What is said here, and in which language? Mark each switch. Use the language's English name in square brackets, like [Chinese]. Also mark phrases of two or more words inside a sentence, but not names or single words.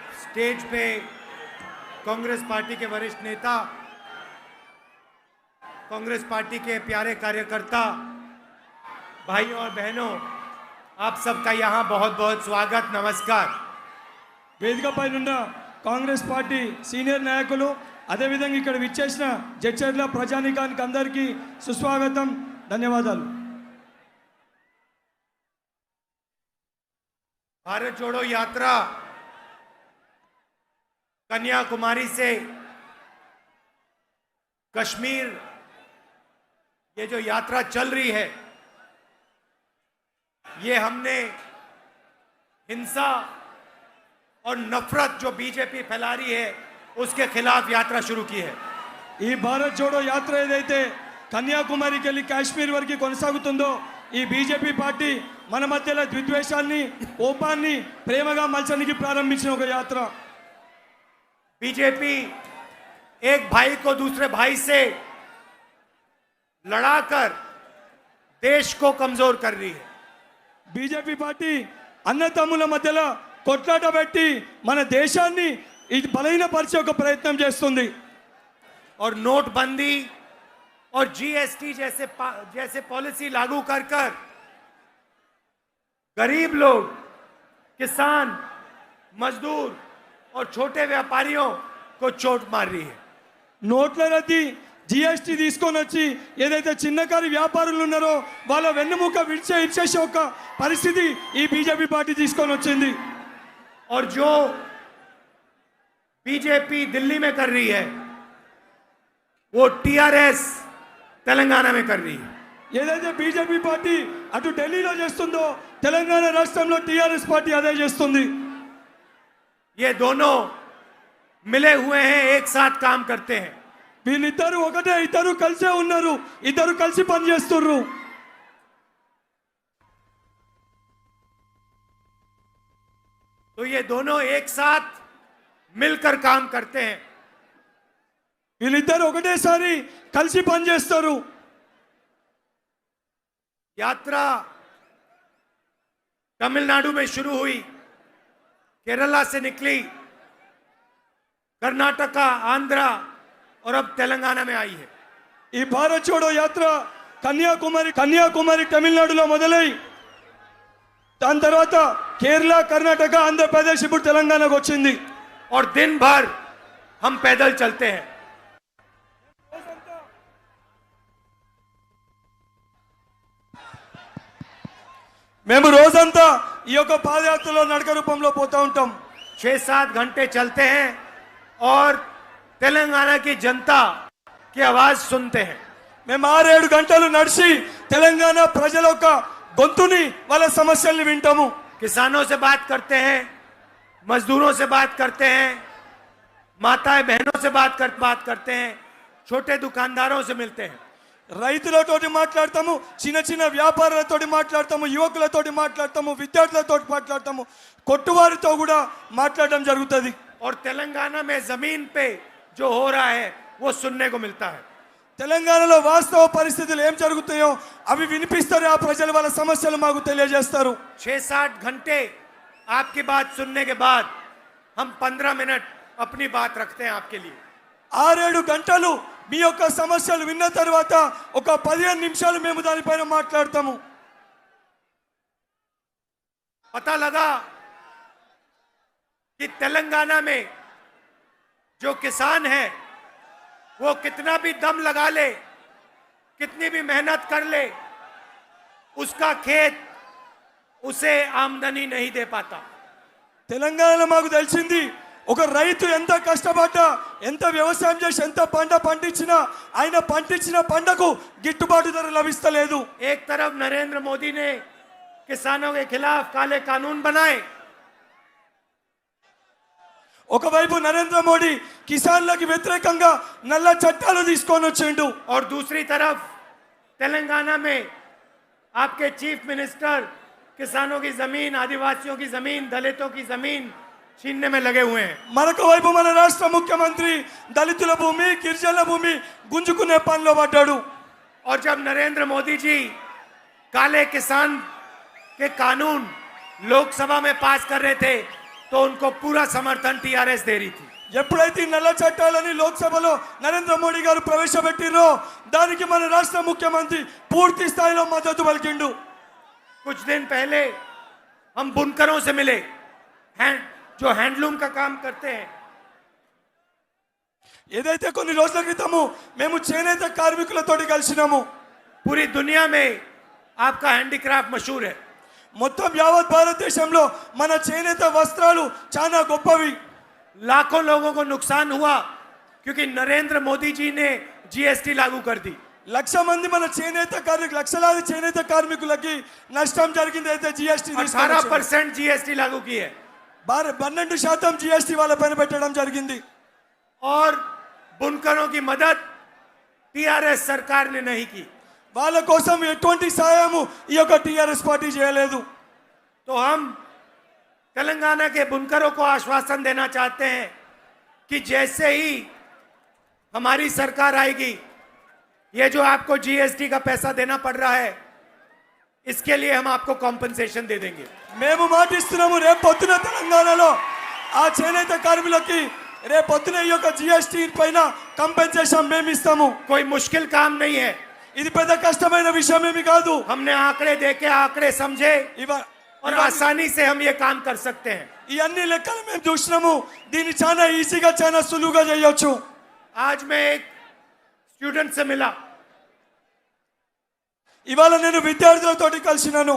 [Hindi] स्टेज पे कांग्रेस पार्टी के वरिष्ठ नेता, कांग्रेस पार्टी के प्यारे कार्यकर्ता, भाइयों और बहनों, आप सबका यहाँ बहुत बहुत स्वागत, नमस्कार। [Telugu] వేదికపైనున్న కాంగ్రెస్ పార్టీ సీనియర్ నాయకులు అదే విధంగా ఇక్కడ విచ్చేసిన జడ్చర్ల ప్రజానీకానికి అందరికీ సుస్వాగతం, ధన్యవాదాలు। [Hindi] भारत जोड़ो यात्रा कन्याकुमारी से कश्मीर, ये जो यात्रा चल रही है, ये हमने हिंसा और नफरत जो बीजेपी फैला रही है उसके खिलाफ यात्रा शुरू की है। [Telugu] ఈ భారత్ జోడో యాత్ర ఏదైతే కన్యాకుమారికి వెళ్ళి కాశ్మీర్ వరకు కొనసాగుతుందో, ఈ బీజేపీ పార్టీ మన మధ్యలో ద్విద్వేషాన్ని, కోపాన్ని ప్రేమగా మలచడానికి ప్రారంభించిన ఒక యాత్ర। [Hindi] बीजेपी एक भाई को दूसरे भाई से लड़ाकर देश को कमजोर कर रही है। [Telugu] బీజేపీ పార్టీ అన్నతమ్ముల మధ్యలో కొట్లాట పెట్టి మన దేశాన్ని ఇది బలహీనపరిచే ఒక ప్రయత్నం చేస్తుంది। [Hindi] और नोटबंदी और जीएसटी जैसे पॉलिसी लागू कर कर गरीब लोग, किसान, मजदूर और छोटे व्यापारियों को चोट मार रही है। [Telugu] నోట్ల రద్దు, జిఎస్టీ తీసుకొని వచ్చి ఏదైతే చిన్నకారు వ్యాపారులు ఉన్నారో వాళ్ళ వెన్నెముక ఇచ్చేసే ఒక పరిస్థితి ఈ బీజేపీ పార్టీ తీసుకొని వచ్చింది। [Hindi] और जो बीजेपी दिल्ली में कर रही है वो टीआरएस तेलंगाना में कर रही है। [Telugu] ఏదైతే బీజేపీ పార్టీ అటు ఢిల్లీలో చేస్తుందో తెలంగాణ రాష్ట్రంలో టీఆర్ఎస్ పార్టీ అదే చేస్తుంది। [Hindi] ये दोनों मिले हुए हैं, एक साथ काम करते हैं। [Telugu] వీళ్ళిద్దరు ఒకటే, ఇద్దరు కలిసే ఉన్నారు, ఇద్దరు కలిసి పనిచేస్తున్నారు। [Hindi] तो ये दोनों एक साथ मिलकर काम करते हैं। [Telugu] వీళ్ళిద్దరు ఒకటేసారి కలిసి పనిచేస్తారు। [Hindi] यात्रा तमिलनाडु में शुरू हुई, केरला से निकली, कर्नाटका, आंध्रा और अब तेलंगाना में आई है। [Telugu] ఈ భారత్ జోడో యాత్ర కన్యాకుమారి తమిళనాడులో మొదలై దాని తర్వాత కేరళ, కర్ణాటక, ఆంధ్రప్రదేశ్, ఇప్పుడు తెలంగాణకు వచ్చింది। [Hindi] और दिन भर हम पैदल चलते हैं। [Telugu] మేము రోజంతా ఈ యొక్క పాదయాత్రలో నడక రూపంలో పోతా ఉంటాం। [Hindi] 6-7 घंटे चलते हैं और तेलंगाना की जनता की आवाज सुनते हैं। [Telugu] మేము 6-7 గంటలు నడిచి తెలంగాణ ప్రజల యొక్క గొంతుని, వాళ్ళ సమస్యల్ని వింటాము। [Hindi] किसानों से बात करते हैं, मजदूरों से बात करते हैं, माताएं बहनों से बात करते हैं, छोटे दुकानदारों से मिलते हैं। [Telugu] రైతులతోటి మాట్లాడతాము, చిన్న చిన్న వ్యాపారులతోటి మాట్లాడతాము, యువకులతోటి మాట్లాడతాము, విద్యార్థులతోటి మాట్లాడతాము, కొట్టువారితో కూడా మాట్లాడడం జరుగుతుంది। [Hindi] और तेलंगाना में जमीन पे जो हो रहा है वो सुनने को मिलता है। [Telugu] తెలంగాణలో వాస్తవ పరిస్థితులు ఏం జరుగుతాయో అవి వినిపిస్తారు, ఆ ప్రజలు వాళ్ళ సమస్యలు మాకు తెలియజేస్తారు। [Hindi] 6-7 घंटे आपकी बात सुनने के बाद हम 15 मिनट अपनी बात रखते हैं आपके लिए। [Telugu] 6-7 గంటలు మీ యొక్క సమస్యలు విన్న తర్వాత ఒక 15 నిమిషాలు మేము దానిపైన మాట్లాడతాము। [Hindi] पता लगा कि तेलंगाना में जो किसान है वो कितना भी दम लगा ले, कितनी भी मेहनत कर ले, उसका खेत उसे आमदनी नहीं दे पाता। [Telugu] తెలంగాణలో మాకు తెలిసింది, ఒక రైతు ఎంత కష్టపడ్డా, ఎంత వ్యవసాయం చేసి, ఎంత పంట పండించినా ఆయన పండించిన పంటకు గిట్టుబాటు ధర లభిస్తలేదు। [Hindi] एक तरफ नरेंद्र मोदी ने किसानों के खिलाफ काले कानून बनाए, [Telugu] ఒకవైపు నరేంద్ర మోడీ కిసాన్లకు వ్యతిరేకంగా నల్ల చట్టాలు తీసుకొని వచ్చిండు, [Hindi] और दूसरी तरफ तेलंगाना में आपके [English] chief minister [Hindi] किसानों की जमीन, आदिवासियों की जमीन, दलितों की जमीन छीनने में लगे हुए हैं। [Telugu] మరొక వైపు మన రాష్ట్ర ముఖ్యమంత్రి దళితుల భూమి, గిరిజనుల భూమి గుంజుకునే పనిలో పడ్డాడు। [Hindi] और जब नरेंद्र मोदी जी काले किसान के कानून लोकसभा में पास कर रहे थे तो उनको पूरा समर्थन टीआरएस दे रही थी। [Telugu] ఎప్పుడైతే ఈ నల్ల చట్టాలని లోక్సభలో నరేంద్ర మోడీ గారు ప్రవేశపెట్టిరో దానికి మన రాష్ట్ర ముఖ్యమంత్రి పూర్తి స్థాయిలో మద్దతు పలికిండు. [Hindi] कुछ दिन पहले हम बुनकरों से मिले, जो हैंडलूम का काम करते हैं। [Telugu] ఏదైతే కొన్ని రోజుల క్రితము మేము చేనేత కార్మికులతోటి కలిసినాము. [Hindi] पूरी दुनिया में आपका हैंडीक्राफ्ट मशहूर है। [Telugu] మొత్తం యావత్ భారతదేశంలో మన చేనేత వస్త్రాలు చాలా గొప్పవి. [Hindi] लाखों लोगों को नुकसान हुआ क्योंकि नरेंद्र मोदी जी ने जीएसटी लागू कर दी। [Telugu] లక్ష మంది మన చేనేత కార్మికులు లక్షలాది చేనేత కార్మికులకి నష్టం జరిగింది. అయితే జిఎస్టీ [Hindi] 18% जीएसटी लागू की है [Telugu] 12% జిఎస్టీ వాళ్ళ పైన పెట్టడం జరిగింది. [Hindi] और बुनकरों की मदद टीआरएस सरकार ने नहीं की। [Telugu] వాళ్ళ కోసం ఎటువంటి సహాయము ఈ యొక్క టిఆర్ఎస్ పార్టీ చేయలేదు. [Hindi] तो हम तेलंगाना के बुनकरों को आश्वासन देना चाहते हैं कि जैसे ही हमारी सरकार आएगी, ये जो आपको जीएसटी का पैसा देना पड़ रहा है, इसके लिए हम आपको कॉम्पनसेशन दे देंगे। [Telugu] మేము మాటిస్తున్నాము రేపు పొద్దున తెలంగాణలో ఆ చేనేత కార్మికులకి రేపు పొద్దున ఈ యొక్క జిఎస్టీ పైన కంపెన్సేషన్ మేము ఇస్తాము. [Hindi] कोई मुश्किल काम नहीं है। [Telugu] ఇది పెద్ద కష్టమైన విషయం ఏమి కాదు. [Hindi] हमने आंकड़े देखे, आंकड़े समझे और आसानी से हम ये काम कर सकते हैं। [Telugu] ఈ అన్ని లెక్కలు మేము చూసినాము. దీన్ని చాలా ఈజీగా చాలా సులువుగా చేయొచ్చు. [Hindi] आज मैं एक स्टूडेंट से मिला, [Telugu] ఇవాళ నేను విద్యార్థులతోటి కలిసినాను.